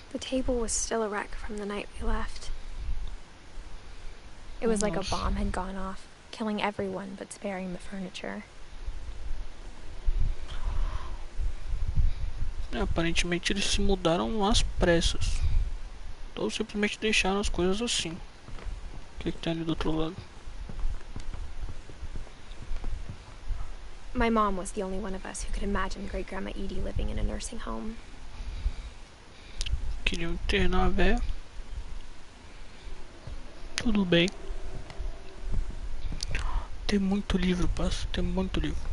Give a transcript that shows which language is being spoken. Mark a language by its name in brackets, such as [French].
[English] The table was still a wreck from the night we left. It was like a bomb had gone off, killing everyone but sparing the furniture. [Portuguese] Aparentemente eles se mudaram às pressas. Ou simplesmente deixaram as coisas assim. O que tem ali do outro lado? [English] My mom was the only one of us who could imagine Great Grandma Edie living in a nursing home. [Portuguese] Queriam internar a véia. Tudo bem. Tem muito livro, parça. Tem muito livro.